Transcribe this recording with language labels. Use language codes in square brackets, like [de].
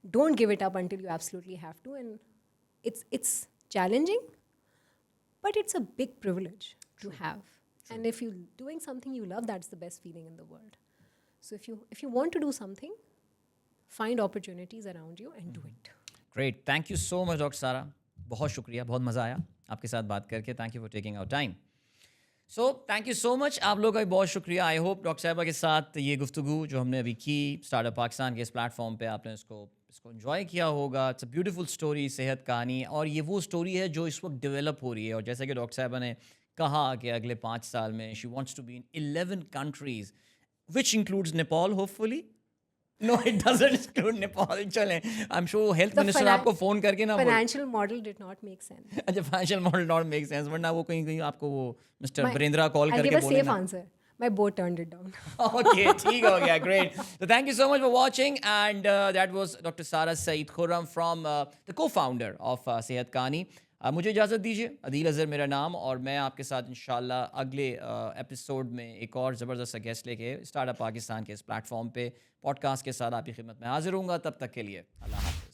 [en] Don't give it up until you absolutely have to. And it's challenging, but it's a big privilege to have. And if you're doing something you love, that's the best feeling in the world. So if you want to do something, find opportunities around you and do it. Great. Thank you so much, Dr. Sara. [ur] بہت شکریہ, بہت مزہ آیا آپ کے ساتھ بات کر کے. [en] Thank you for taking our time. So thank you so much. [ur] آپ لوگوں کا بھی بہت شکریہ. [en] I hope [ur] ڈاکٹر صاحبہ کے ساتھ یہ گفتگو جو ہم نے ابھی کی اسٹارٹ اپ پاکستان کے اس پلیٹ فارم پہ, آپ نے اس کو انجوائے کیا ہوگا. [en] it's a beautiful story, [ur] صحت کہانی, اور یہ وہ اسٹوری ہے جو اس وقت ڈیولپ ہو رہی ہے. اور جیسا کہ ڈاکٹر صاحبہ نے کہا کہ اگلے 5 سال میں [en] She wants to be in 11 countries which includes Nepal hopefully. No, it doesn't include Nepal. [ur] چلیں, [en] I'm sure health minister [ur] آپ کو فون کر کے نا [en] Financial model did not make sense. [ur] اچھا, [en] financial model not make sense, [ur] ورنہ وہ کہیں آپ کو وہ مسٹر بریندرا کال کر کے [en] I'll give a [ur] بولے [en] safe answer. My boat turned it down. [ur] Okay, ٹھیک ہو گیا. Great. [en] So thank you so much for watching, and that was Dr. Sara Saeed Khurram from the co-founder of Sehat Kahani. [ur] مجھے اجازت دیجیے. عدیل اظہر میرا نام, اور میں آپ کے ساتھ انشاءاللہ اگلے ایپیسوڈ میں ایک اور زبردست سا گیسٹ لے کے اسٹارٹ اپ پاکستان کے اس پلیٹ فارم پہ پوڈ کاسٹ کے ساتھ آپ کی خدمت میں حاضر ہوں گا. تب تک کے لیے اللہ